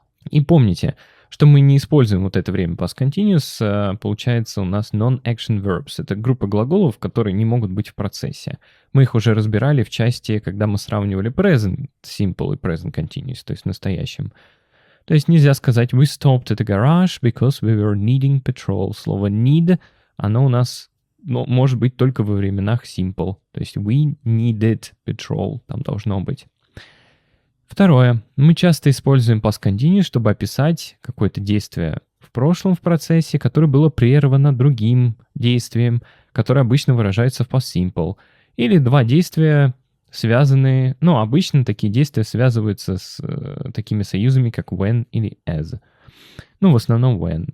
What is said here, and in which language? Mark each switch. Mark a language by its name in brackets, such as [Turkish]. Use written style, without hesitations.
[Russian] И помните, что мы не используем вот это время past continuous, получается у нас non-action verbs. Это группа глаголов, которые не могут быть в процессе. Мы их уже разбирали в части, когда мы сравнивали present simple и present continuous, то есть в настоящем. То есть нельзя сказать [English] we stopped at the garage because we were needing petrol. [Russian] Слово need, оно у нас может быть только во временах simple. То есть [English] we needed petrol. [Russian] Там должно быть. Второе. Мы часто используем past continuous, чтобы описать какое-то действие в прошлом в процессе, которое было прервано другим действием, которое обычно выражается в past simple. Или два действия связанные... обычно такие действия связываются с такими союзами, как when или as. В основном when.